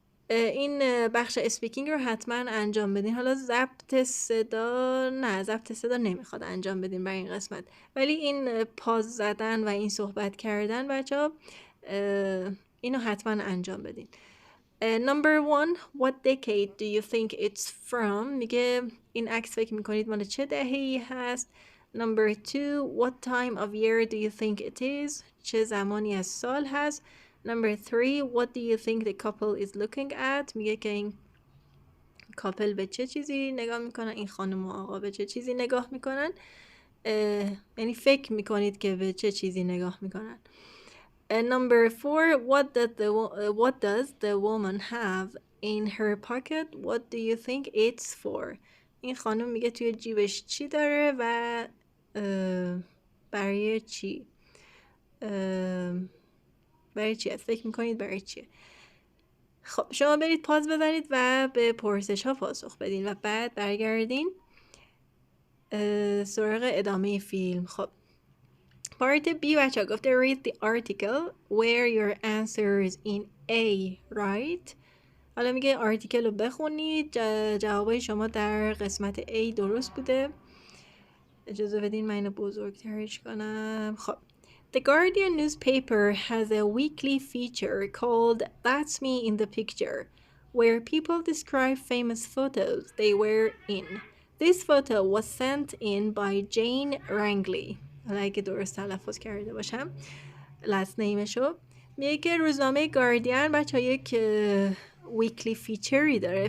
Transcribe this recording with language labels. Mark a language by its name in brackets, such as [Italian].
[Persian] این بخش اسپیکینگ رو حتما انجام بدین. حالا ضبط صدا نمیخواد انجام بدین برای این قسمت، ولی این پاز زدن و این صحبت کردن بچه اینو حتما انجام بدین. [English] Number 1 What decade do you think it's from؟ [Persian] میگه این عکس فکر میکنید مال چه دهه‌ای هست. [English] Number 2 What time of year do you think it is؟ [Persian] چه زمانی از سال هست. [English] Number 3 What do you think the couple is looking at؟ [Persian] میگه که این کاپل به چه چیزی نگاه میکنن، این خانم و آقا به چه چیزی نگاه میکنن، یعنی فکر میکنید که به چه چیزی نگاه میکنن. [English] Number 4 What does the woman have in her pocket? What do you think it's for؟ [Persian] این خانم میگه توی جیبش چی داره و برای چی؟ برای چی هست؟ فکر میکنید برای چیه؟ خب شما برید پاز بزنید و به پرسش ها پاسخ بدین و بعد برگردین سراغ ادامه فیلم. [English] خب Part B [Persian] بچه ها گفته [English] read the article where your answers in A right. [Persian] حالا میگه آرتیکل رو بخونید، جوابای شما در قسمت A درست بوده. اجازه بدین من اینو بزرگترش کنم. [English] خب The Guardian newspaper has a weekly feature called That's Me in the Picture, where people describe famous photos they were in. This photo was sent in by Jane Rangley. [Persian] حالا اگه درست تلفظ کرده باشم last nameشو. میگه که روزنامه گاردین بچه یک ویکلی فیچری داره.